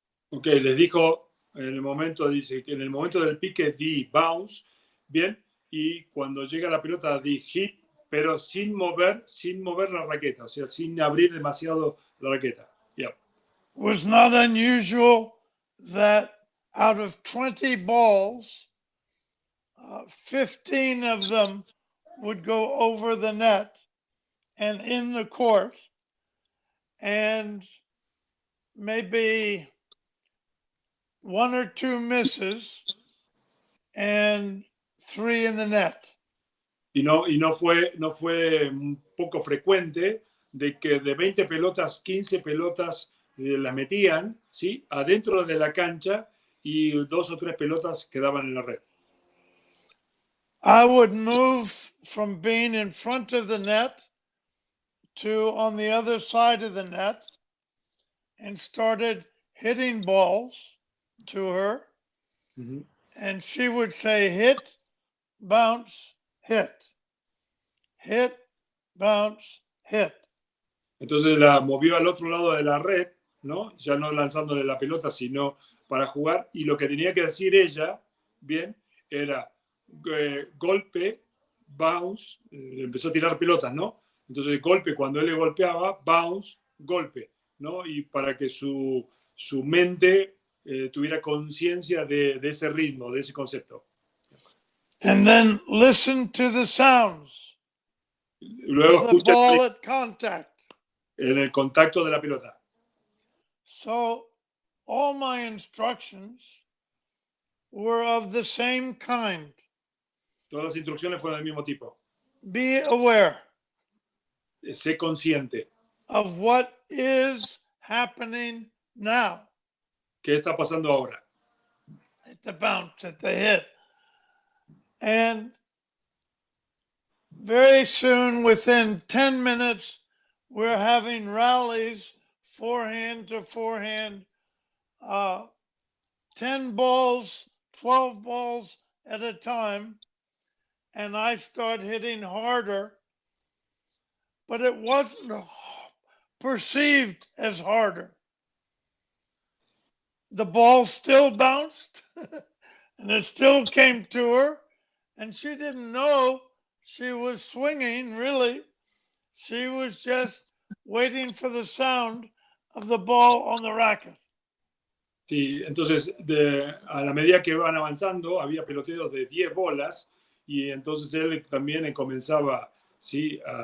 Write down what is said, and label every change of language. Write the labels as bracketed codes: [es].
[es] Ok, les dijo en el momento, dice que en el momento del pique di bounce, bien, y cuando llega la pelota di hit, pero sin mover la raqueta, o sea, sin abrir demasiado la raqueta. Yeah. [en] It was not unusual that out of 20 balls, 15 of them would go over the net and in the court, and maybe 1 or 2 misses and 3 in the net. [es] Y no fue un poco frecuente de que de 20 pelotas, 15 pelotas las metían, ¿sí? Adentro de la cancha y 2 o 3 pelotas quedaban en la red. [en] I would move from being in front of the net to on the other side of the net and started hitting balls to her. Uh-huh. And she would say, hit, bounce, hit. Hit, bounce, hit. [es] Entonces la movió al otro lado de la red, ¿no? Ya no lanzándole la pelota, sino para jugar. Y lo que tenía que decir ella, bien, era golpe, bounce, empezó a tirar pelotas, ¿no? Entonces golpe, cuando él le golpeaba, bounce, golpe, ¿no? Y para que su mente tuviera conciencia de ese ritmo, de ese concepto. [en] And then listen to the sounds. [es] Luego [en] The [es] escucha [en] ball at contact. [es] en el contacto de la pelota. [en] So all my instructions were of the same kind. [es] Todas las instrucciones fueron del mismo tipo. [en] Be aware [es] Sé consciente. [en] of what is happening now. [es] ¿Qué está pasando ahora? [en] At the bounce, at the hit. And very soon, within 10 minutes, we're having rallies, forehand to forehand, 10 balls, 12 balls at a time. And I start hitting harder, but it wasn't perceived as harder. The ball still bounced and it still came to her, and she didn't know she was swinging, really. She was just waiting for the sound of the ball on the racket. [es] Sí, entonces a la medida que van avanzando había peloteos de 10 bolas y entonces él también comenzaba, ¿sí?